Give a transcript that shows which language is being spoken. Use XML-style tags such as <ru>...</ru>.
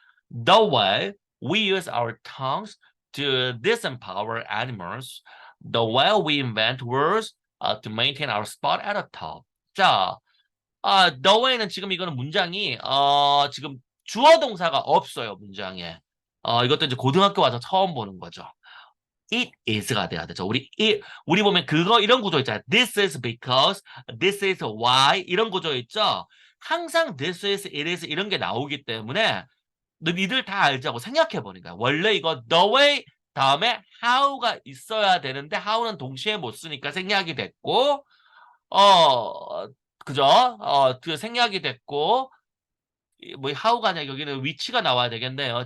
<en>The way we use our tongues to disempower animals, the way we invent words to maintain our spot at the top.</en> <ko>자, the way는 지금 이거는 문장이 지금 주어 동사가 없어요, 문장에. 이것도 이제 고등학교 와서 처음 보는 거죠.</ko> <en>It is</en> <ko>가 돼야 되죠. 우리 보면 이런 구조 있잖아요.</ko> <en>This is because, this is why</en> <ko>이런 구조 있죠. 항상 this is, it is 이런 게 나오기 때문에 니들 다 알자고 생각해 보니까 원래 이거 the way 다음에 how가 있어야 되는데 how는 동시에 못 쓰니까 생략이 됐고 어 그죠? 그 생략이 됐고 뭐 how가 아니라 여기는 위치가 나와야 되겠네요.</ko>